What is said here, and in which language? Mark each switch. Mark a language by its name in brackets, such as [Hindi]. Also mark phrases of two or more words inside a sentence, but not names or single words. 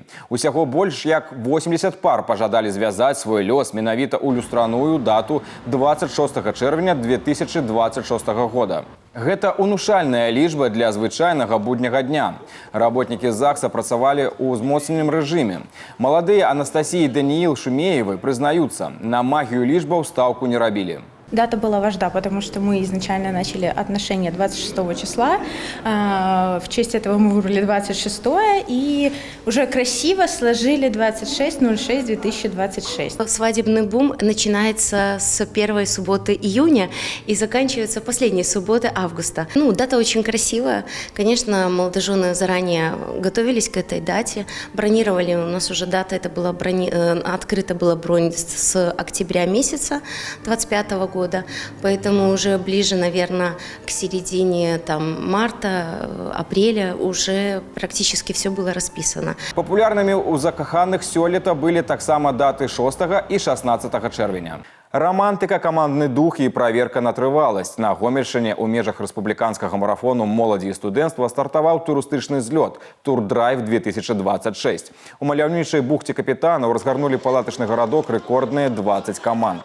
[Belarusian] Усяго больш як 80 пар пажадалі звязаць свой лёс менавіта ў люстраную дату 26 чэрвеня 2026 года. Гэта унушальная лічба для звычайнага будняга дня. Работнікі ЗАГСа працавалі ў узмоцненым рэжыме. Маладыя Анастасія і Даніил Шумеевы прызнаюцца, на магію лічбаў стаўку не рабілі. [Russian] Дата была важна, потому что мы изначально начали отношения 26 числа. В честь этого мы выбрали 26 и уже красиво сложили 26.06.2026. Свадебный бум начинается с первой субботы июня и заканчивается последней субботы августа. Дата очень красивая. Конечно, молодожены заранее готовились к этой дате. Бронировали, у нас уже дата, это была открыта была бронь с октября месяца 25 года. Поэтому уже ближе, наверное, к середине марта, апреля уже практически все было расписано. [Belarusian] Популярными у закаханых сёлета были таксама даты 6 и 16 чэрвеня. Романтика, камандны дух і праверка на трываласць. На Гомельшчыне ў межах рэспубліканскага марафону моладзі і студэнцтва стартаваў турыстычны злёт «Турдрайв 2026». У маляўнічай бухце Капітанаў разгарнулі палатачны гарадок рэкордныя 20 каманд.